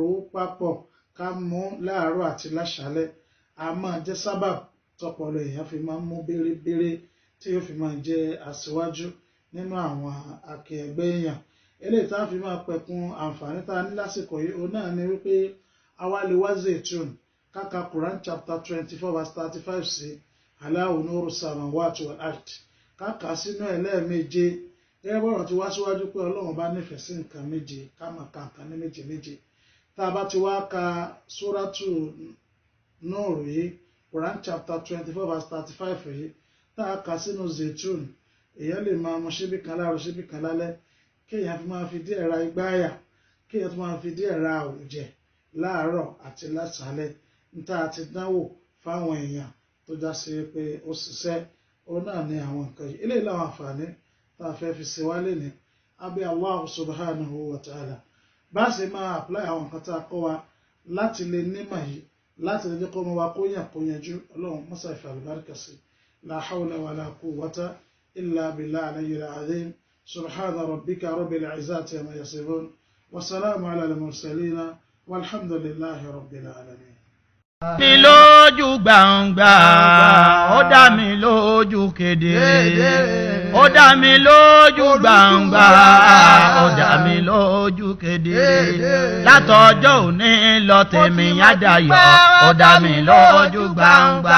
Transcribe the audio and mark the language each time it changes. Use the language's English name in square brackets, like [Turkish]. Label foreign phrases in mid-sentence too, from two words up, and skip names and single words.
[Yoruba] ó papọ̀ ká mú láàárọ̀ àti láṣálẹ́ a máa jẹ́ sábà tọpọlọ èèyàn fi máa ń mú bérebére tí yóò fi máa jẹ́ aṣíwájú nínú àwọn akẹgbẹ́ èèyàn eléyìí tá a fi máa pẹ̀kun àǹfààní tá a ní lásìkò yìí òun náà ni wípé àwa lè wá Zaitun káka [English] Quran chapter [Yoruba] 24 verse 35 sí [Arabic] الله نور السماوات والأرض [Yoruba] káka sínú ẹ̀ lẹ́ẹ̀méje gẹ́gẹ́ bọ́rọ̀ ti wá síwájú pé Ọlọ́run bá nífẹ̀ẹ́ sí nǹkan méje ká máa ka nǹkan ní méje méje tá a bá ti wá ka Suratu Nur yìí [English] Quran chapter [Yoruba] 24 verse 35 yìí tá a kà sínú Zaitun èèyàn lè máa mú ṣíbí kan láàárọ̀ ṣíbí kan lálẹ́ kéèyàn fi máa fi díẹ̀ ra igbá àyà kéèyàn fi máa fi díẹ̀ ra àwùjẹ láàárọ̀ àti lásàálẹ̀ níta àti dánwò fáwọn èèyàn tó já sí pé ó ṣiṣẹ́ ó náà ní àwọn nǹkan yìí eléyìí láwọn àǹfààní tá a fẹ́ fi ṣe wálé ní abẹ́ [Arabic] الله سبحانه وتعالى [Yoruba] bá a ṣe máa apply àwọn nǹkan tá a kọ́ wa láti lè nímọ̀ yìí láti lè jẹ́ kó mọ wa kó yanjú Ọlọ́run mọ́sá ìfẹ́ àlùbáríkà sí [Arabic] لا حول ولا قوة إلا بالله العلي العظيم سبحان ربك رب العزة عما يصفون وسلام على المرسلين والحمد لله رب العالمين. [Yoruba] Mi lójú gbangba ó dá mi lójú kedere ó dá mi lójú gbangba ó dá mi lójú kedere látọjọ́ òní lọ tèmi àdáyọ̀ ó dá mi lójú gbangba